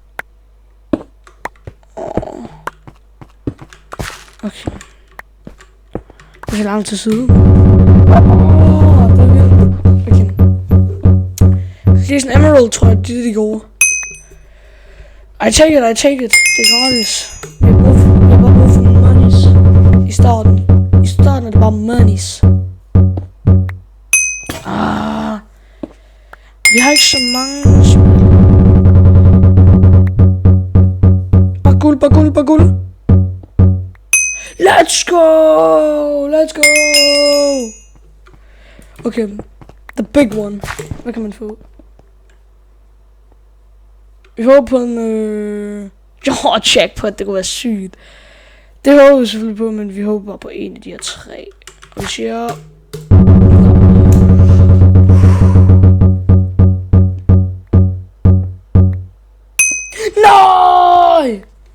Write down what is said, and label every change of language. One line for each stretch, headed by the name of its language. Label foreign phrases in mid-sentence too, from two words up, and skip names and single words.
Danish: Okay. Det er langt til side. Okay. Det er sådan en emerald, tror jeg, det er det, de gjorde.
English: I take it.
Danish: Det er gratis. Jeg har bare brug for monies. I starten er det bare monies. Vi har ikke så mange. Bare guld.
English: Let's go. Okay, the big one.
Danish: Hvad kan man få? Vi håber på en jackpot, det kunne være sygt. Det håber vi selvfølgelig på, men vi håber bare på en af de her 3. Og vi siger... Nej!